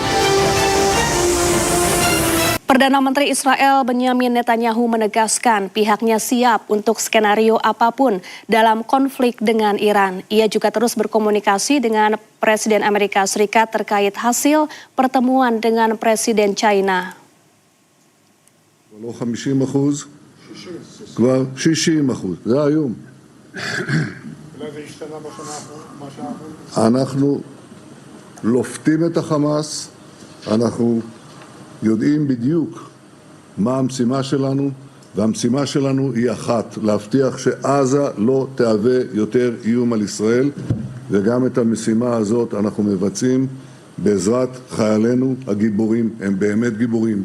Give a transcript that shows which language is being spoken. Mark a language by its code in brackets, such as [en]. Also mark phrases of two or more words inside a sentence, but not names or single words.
[id] Perdana Menteri Israel Benyamin Netanyahu menegaskan pihaknya siap untuk skenario apapun dalam konflik dengan Iran. Ia juga terus berkomunikasi dengan Presiden Amerika Serikat terkait hasil pertemuan dengan Presiden China. [he] לא 50%, כבר 60%, זה היום. אנחנו לופתים את החמאס, אנחנו יודעים בדיוק מה המשימה שלנו, והמשימה שלנו היא אחת, להבטיח שעזה לא תהווה יותר איום על ישראל, וגם את המשימה הזאת אנחנו מבצעים בעזרת חיילינו הגיבורים, הם באמת גיבורים.